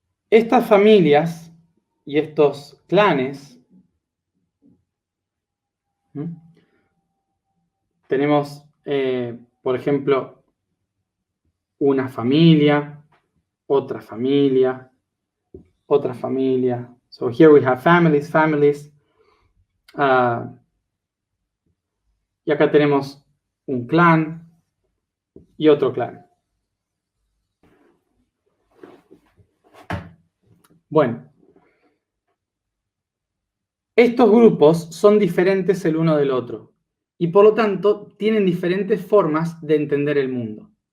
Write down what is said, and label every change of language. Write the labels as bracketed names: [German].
[Spanish] Estas familias y estos clanes, ¿sí? Tenemos, por ejemplo, una familia, otra familia, otra familia. [English] So here we have families, families. [Spanish] Y acá tenemos un clan y otro clan. Bueno, estos grupos son diferentes el uno del otro y por lo tanto tienen diferentes formas de entender el mundo.